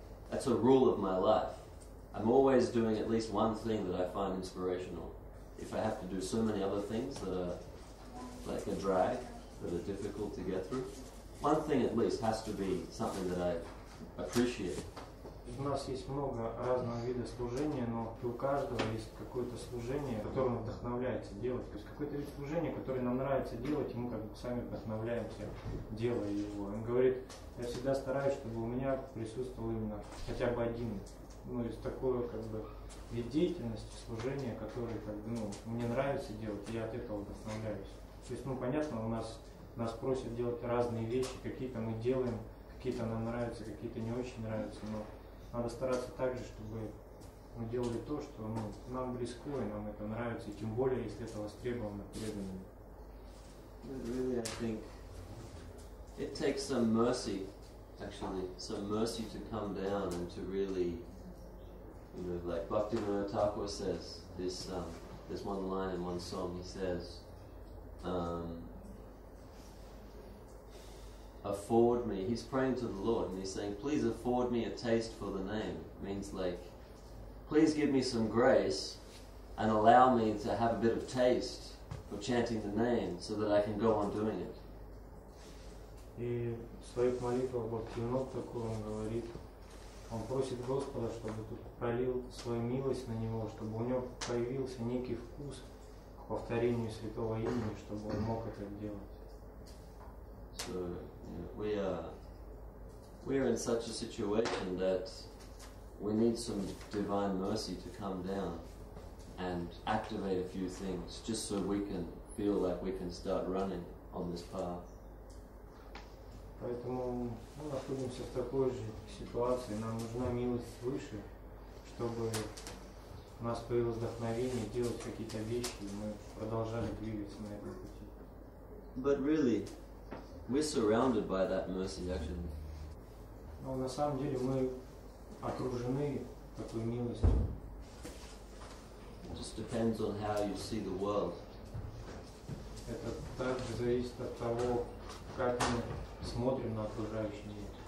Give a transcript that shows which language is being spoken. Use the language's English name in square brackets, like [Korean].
[English] That's a rule of my life. I'm always doing at least one thing that I find inspirational. If I have to do so many other things that are like a drag, that are difficult to get through, one thing at least has to be something that I appreciate. [Russian] У нас есть много разного вида служения, но у каждого есть какое-то служение, которое вдохновляется делать. То есть какой-то вид служения, который нам нравится делать, и мы как бы сами вдохновляемся, делая его. Он говорит, я всегда стараюсь, чтобы у меня присутствовал именно хотя бы один, из такой как бы вид деятельности, служения, который как бы, мне нравится делать, и я от этого вдохновляюсь. То есть, понятно, нас просят делать разные вещи, какие-то мы делаем, какие-то нам нравятся, какие-то не очень нравятся, но надо стараться так же, чтобы мы делали то, что нам близко, и нам это нравится, и тем более, если это востребовано преданными. [English] Really, I think it takes some mercy, actually, some mercy to come down and to really, like Bhaktivinoda Thakur says, there's one line in one song, he says, afford me, he's praying to the Lord and he's saying, please afford me a taste for the name. It means like, please give me some grace and allow me to have a bit of taste of chanting the name so that I can go on doing it. [Russian] И в своих молитвах Бхактивинода Тхакур он говорит, он просит Господа, чтобы тут пролил свою милость на него, чтобы у него появился некий вкус к повторению святого имени, чтобы он мог это делать. [English] So we are in such a situation that we need some divine mercy to come down and activate a few things, just so we can feel like we can start running on this path. [Russian] Поэтому мы находимся в такой же ситуации. Нам нужна милость свыше, чтобы у нас появилось вдохновение делать какие-то вещи, и мы продолжали двигаться на этом пути. [English] But really, we're surrounded by that mercy, actually. [Russian] Но на самом деле мы окружены такой милостью. [English] It just depends on how you see the world. [Russian] Это также зависит от того, как мы смотрим на окружающий мир.